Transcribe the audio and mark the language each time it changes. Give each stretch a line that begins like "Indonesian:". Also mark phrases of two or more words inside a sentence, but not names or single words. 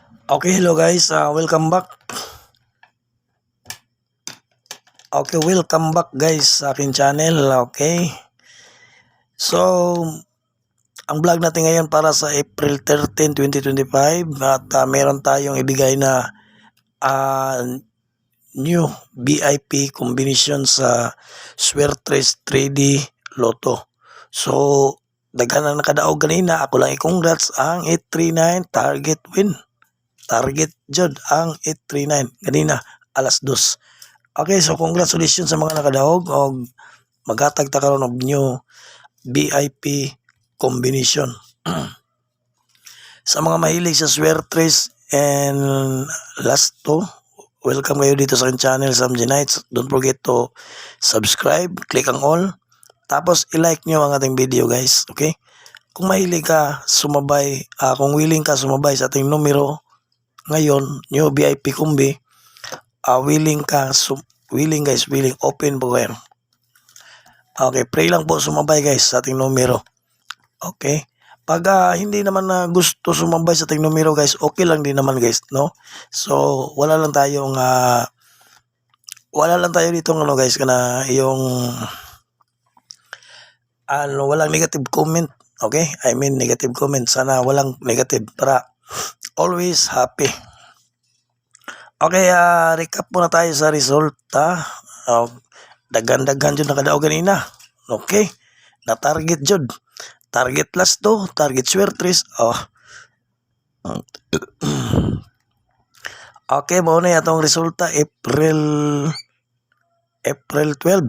English: Okay, hello guys. Welcome back. Okay, welcome back guys
Filipino: sa akin
English: channel. Okay.
Filipino: So, ang vlog natin ngayon para sa April 13, 2025 at meron tayong ibigay na uh,
English: new VIP combination
Filipino: sa Swertres 3D Lotto.
Cebuano: So, daghan na nakadaog kanina. Ako lang i-congrats ang 839
English: target win.
Cebuano: Target jud ang 839 kanina alas 2. Okay, so congratulations sa mga nakadaog og maghatag ta karon og
English: new VIP combination.
Filipino: Sa mga mahilig sa Swertres and Lasto, welcome kayo dito sa aking channel Sam G Nights.
English: Don't forget to subscribe, click ang all,
Filipino: tapos i-like nyo ang ating video guys,
English: okay?
Filipino: Kung mahilig ka sumabay, kung willing ka sumabay sa ating numero ngayon,
English: new VIP combi,
Filipino: willing guys, willing, open po kayo. Okay, pray lang po sumabay guys sa ating numero. Okay, pag hindi naman na gusto sumabay sa ating numero guys, okay lang din naman guys, no? So wala lang tayo dito ano guys, kana yung walang
English: negative comment.
Filipino: Okay,
English: I mean negative comment,
Filipino: sana walang negative para
English: always happy.
Filipino: Okay, recap muna tayo sa resulta.
Cebuano: Dagan-dagan jud nakadaog ganina. Okay, na target jud. Target Lasto, target Swertres. Okay, mo na atong resulta April 12.